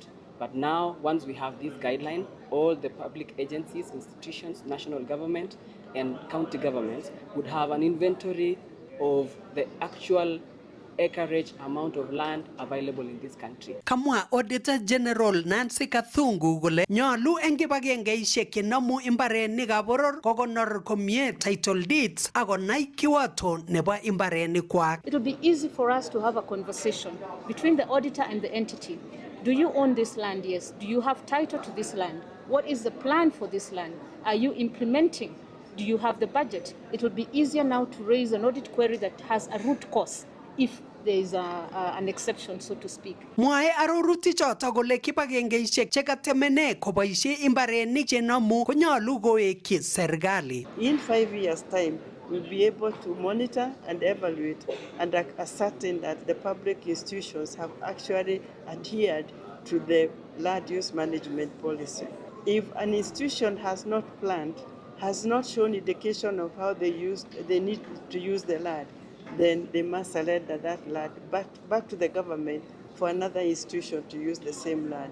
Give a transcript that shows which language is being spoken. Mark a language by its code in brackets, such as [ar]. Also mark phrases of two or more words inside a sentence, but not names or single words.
[en] But now, once we have this guideline, all the public agencies, institutions, national government, and county governments would have an inventory of the actual acreage amount of land available in this country. [kln] Kamwa Auditor General Nancy Kathungu kole nyolu eng kibagengeisiek chenomu imbarenikab boror kokonor komie [en] title deeds [kln] akonai kiwato nebo imbarenikwak. [en] It will be easy for us to have a conversation between the auditor and the entity. Do you own this land? Yes. Do you have title to this land? What is the plan for this land? Are you implementing? Do you have the budget? It will be easier now to raise an audit query that has a root cause if there is an exception, so to speak. [kln] Mwae arorutik chotok kole kibagengeisiek chekatemene koboisie imbarenik chenomu konyolu koekyi serikali. [en] In 5 years' time, we'll be able to monitor and evaluate and ascertain that the public institutions have actually adhered to the land use management policy. If an institution has not planned, has not shown indication of how they need to use the land, then they must surrender that land back to the government for another institution to use the same land.